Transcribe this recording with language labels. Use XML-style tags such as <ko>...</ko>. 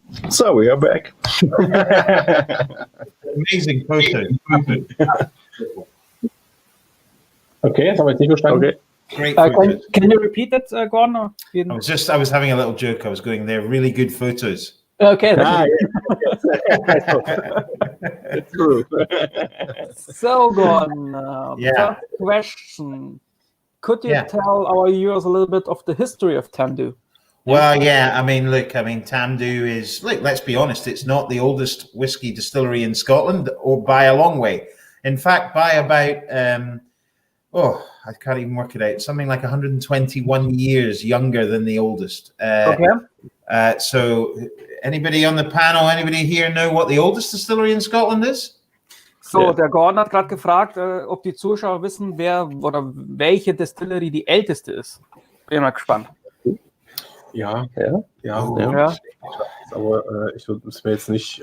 <en>So we are back. Amazing photo.</en> <de>Okay, jetzt haben wir jetzt nicht verstanden. Okay.</de> <en>Great photos. Can you repeat that, Gordon? I was having a little joke. I was going, they're really good photos. Okay. It's true. So, Gordon, first question. Could you tell our viewers a little bit of the history of Tamdhu? Well, Tamdhu is, let's be honest, it's not the oldest whiskey distillery in Scotland, or by a long way. In fact, by about, I can't even work it out, something like 121 years younger than the oldest. So anybody on the panel, anybody here know what the oldest distillery in Scotland is?</en> <de>So, der Gordon hat gerade gefragt, ob die Zuschauer wissen, wer oder welche Distillery die älteste ist. Bin mal gespannt. Ja. Ja. Aber ich würde es mir jetzt nicht.</de>